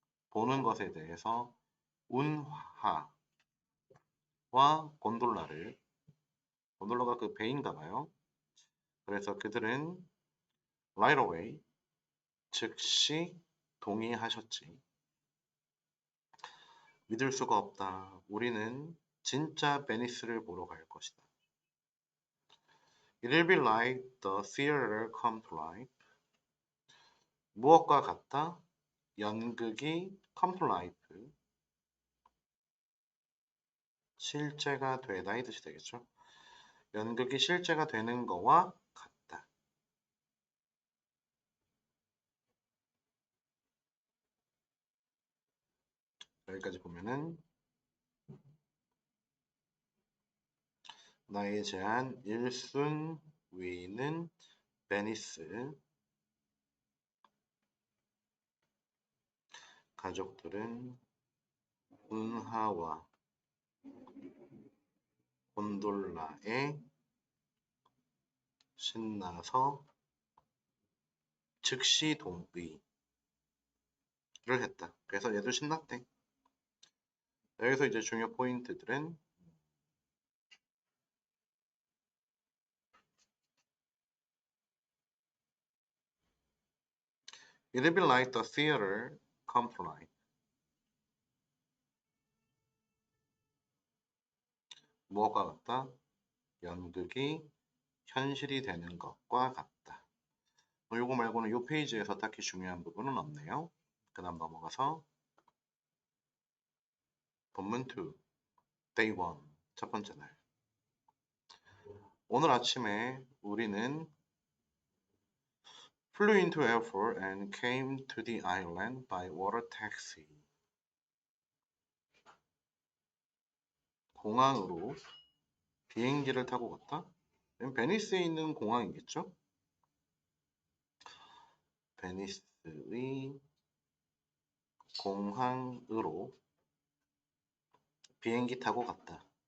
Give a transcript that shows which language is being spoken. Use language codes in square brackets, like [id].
[ko] 보는 것에 대해서 운하와 곤돌라가 그 배인가 봐요. 그래서 그들은 [en] right away [ko] 즉시 동의하셨지. 믿을 수가 없다. 우리는 진짜 베니스를 보러 갈 것이다. [en] It'll be like the theater come to life. [ko] 무엇과 같다? 연극이 [en] come to life. [ko] 실제가 되다 이 뜻이 되겠죠. 연극이 실제가 되는 거와 같다. 여기까지 보면은 나의 제안 1순위는 베니스 가족들은 운하와 곤돌라에 신나서 즉시 동의를 했다. 그래서 얘도 신났대. 여기서 이제 중요 포인트들은 [en] It'll be like the theater come to life. [ko] 무엇과 같다? 연극이 현실이 되는 것과 같다. 요거 말고는 요 페이지에서 딱히 중요한 부분은 없네요. 그 다음 넘어가서 본문 2, day 1, 첫 번째 날. 오늘 아침에 우리는 [en] flew into airport and came to the island by water taxi. [ko] 공항으로 비행기를 타고 갔다? 베니스에 있는 공항이겠죠? 베니스의 공항으로 비행기 타고 갔다.